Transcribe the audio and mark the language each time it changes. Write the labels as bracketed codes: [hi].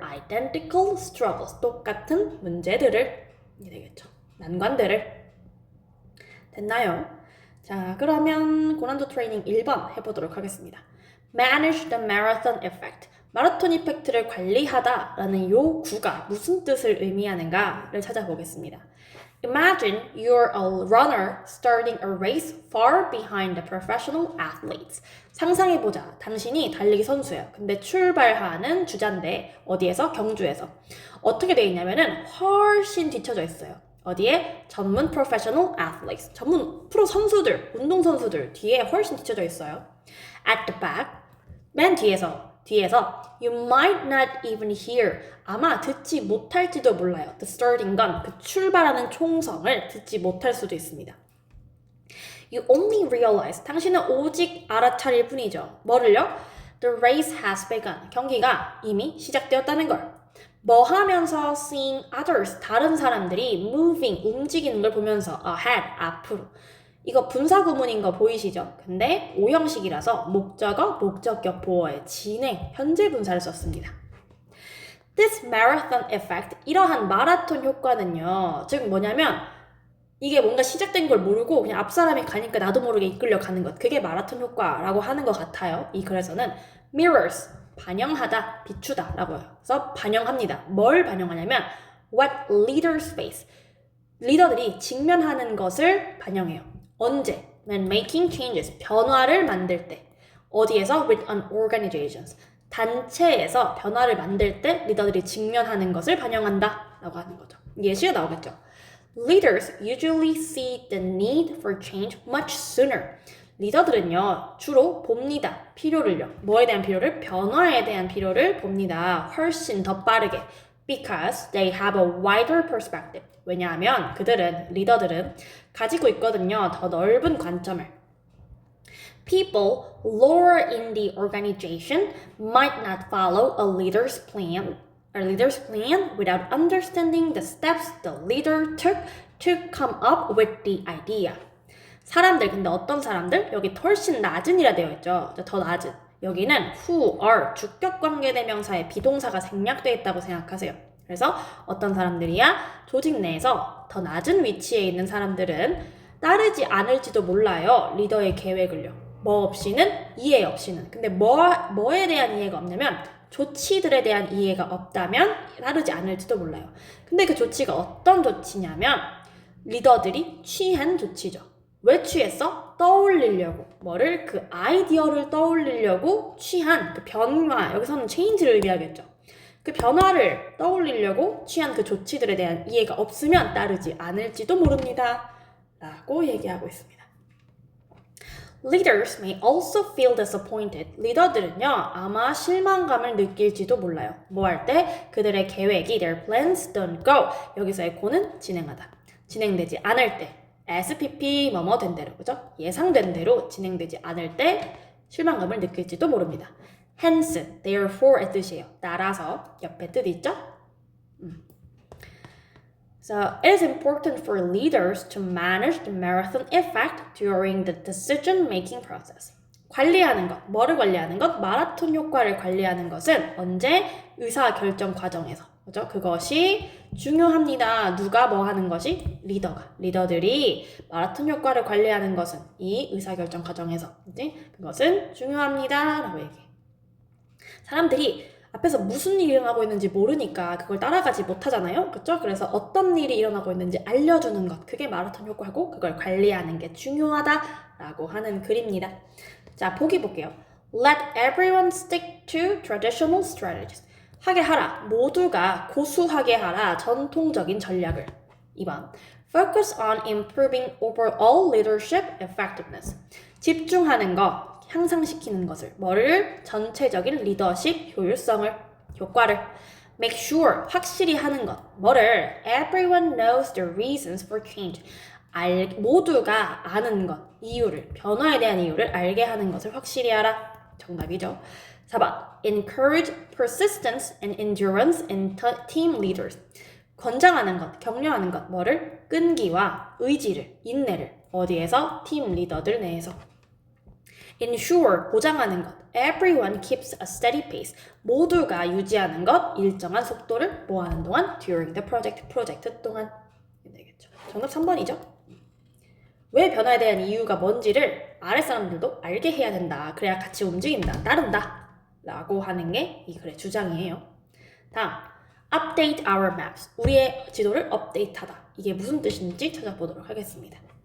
[en] Identical struggles, [ko] 똑같은 문제들을 이게 되겠죠. 난관들을. 됐나요? 자, 그러면 고난도 트레이닝 1번 해보도록 하겠습니다. [en] Manage the marathon effect. [ko] 마라톤 이펙트를 관리하다 라는 요 구가 무슨 뜻을 의미하는가를 찾아보겠습니다. [en] Imagine you're a runner starting a race far behind the professional athletes. [ko] 상상해보자. 당신이 달리기 선수예요. 근데 출발하는 주자인데 어디에서? 경주에서. 어떻게 돼 있냐면은 훨씬 뒤쳐져 있어요. 어디에? [en] 전문 professional athletes. [ko] 전문 프로 선수들, 운동 선수들 뒤에 훨씬 뒤쳐져 있어요. [en] At the back, [ko] 맨 뒤에서 [en] you might not even hear. [ko] 아마 듣지 못할지도 몰라요. [en] The starting gun, [ko] 그 출발하는 총성을 듣지 못할 수도 있습니다. [en] You only realize. [ko] 당신은 오직 알아차릴 뿐이죠. 뭐를요? [en] The race has begun. [ko] 경기가 이미 시작되었다는 걸. 뭐 하면서 [en] seeing others, [ko] 다른 사람들이 moving, 움직이는 걸 보면서 ahead, 앞으로. 이거 분사구문인 거 보이시죠? 근데 오형식이라서 목적어, 목적격 보어의 진행, 현재 분사를 썼습니다. [en] This marathon effect, [ko] 이러한 마라톤 효과는요. 즉 뭐냐면 이게 뭔가 시작된 걸 모르고 그냥 앞 사람이 가니까 나도 모르게 이끌려 가는 것. 그게 마라톤 효과라고 하는 것 같아요. 이 글에서는 mirrors, 반영하다, 비추다 라고 해요. 그래서 반영합니다. 뭘 반영하냐면 [en] what leaders face. [ko] 리더들이 직면하는 것을 반영해요. 언제? [en] When making changes. [ko] 변화를 만들 때. 어디에서? [en] With an organizations. [ko] 단체에서 변화를 만들 때 리더들이 직면하는 것을 반영한다 라고 하는 거죠. 예시가 나오겠죠. [en] Leaders usually see the need for change much sooner. [ko] 리더들은요, 주로 봅니다. 필요를요. 뭐에 대한 필요를? 변화에 대한 필요를 봅니다. 훨씬 더 빠르게. [en] Because they have a wider perspective. [ko] 왜냐하면 리더들은 가지고 있거든요. 더 넓은 관점을. [en] People lower in the organization might not follow a leader's plan without understanding the steps the leader took to come up with the idea. [ko] 사람들, 근데 어떤 사람들? 여기 훨씬 낮은이라 되어 있죠. 더 낮은. 여기는 who are 주격관계대명사의 비동사가 생략되어 있다고 생각하세요. 그래서 어떤 사람들이야? 조직 내에서 더 낮은 위치에 있는 사람들은 따르지 않을지도 몰라요. 리더의 계획을요. 뭐 없이는? 이해 없이는. 근데 뭐에 대한 이해가 없냐면 조치들에 대한 이해가 없다면 따르지 않을지도 몰라요. 근데 그 조치가 어떤 조치냐면 리더들이 취한 조치죠. 왜 취했어? 떠올리려고. 뭐를? 그 아이디어를 떠올리려고 취한 그 변화. 여기서는 change를 의미하겠죠. 그 변화를 떠올리려고 취한 그 조치들에 대한 이해가 없으면 따르지 않을지도 모릅니다. 라고 얘기하고 있습니다. Leaders may also feel disappointed. 리더들은요, 아마 실망감을 느낄지도 몰라요. 뭐 할 때? 그들의 계획이 [en] their plans don't go. [ko] 여기서의 go는 진행하다. 진행되지 않을 때. SPP 뭐뭐 된 대로, 그죠? 예상된 대로 진행되지 않을 때 실망감을 느낄지도 모릅니다. Hence, therefore 의 뜻이에요. 따라서 옆에 뜻 있죠? [en] So, it is important for leaders to manage the marathon effect during the decision-making process. [ko] 관리하는 것, 뭐를 관리하는 것? 마라톤 효과를 관리하는 것은 언제? 의사결정 과정에서. 그죠? 그것이 중요합니다. 누가 뭐 하는 것이? 리더들이 마라톤 효과를 관리하는 것은 이 의사결정 과정에서. 그치? 그것은 중요합니다. 라고 얘기해. 사람들이 앞에서 무슨 일이 일어나고 있는지 모르니까 그걸 따라가지 못하잖아요. 그렇죠? 그래서 어떤 일이 일어나고 있는지 알려주는 것. 그게 마라톤 효과고 그걸 관리하는 게 중요하다라고 하는 글입니다. 자, 보기 볼게요. [en] Let everyone stick to traditional strategies. [ko] 하게 하라. 모두가 고수하게 하라. 전통적인 전략을. 2번. [en] Focus on improving overall leadership effectiveness. [ko] 집중하는 것, 향상시키는 것을. 뭐를? 전체적인 리더십 효율성을, 효과를. [en] Make sure, [ko] 확실히 하는 것. 뭐를? [en] Everyone knows the reasons for change. [ko] 모두가 아는 것, 이유를, 변화에 대한 이유를 알게 하는 것을 확실히 하라. 정답이죠. 4번. [en] Encourage persistence and endurance in team leaders. [ko] 권장하는 것, 격려하는 것, 뭐를? 끈기와 의지를, 인내를. 어디에서? 팀 리더들 내에서. Ensure, 보장하는 것. [en] Everyone keeps a steady pace. [ko] 모두가 유지하는 것, 일정한 속도를 뭐 하는 동안? [en] During the project, [ko] 프로젝트 동안. 되겠죠. 정답 3번이죠. 왜 변화에 대한 이유가 뭔지를 아랫사람들도 알게 해야 된다. 그래야 같이 움직인다, 따른다 라고 하는 게 이 글의 주장이에요. [en] 다음, update our maps. [ko] 우리의 지도를 업데이트하다. 이게 무슨 뜻인지 찾아보도록 하겠습니다.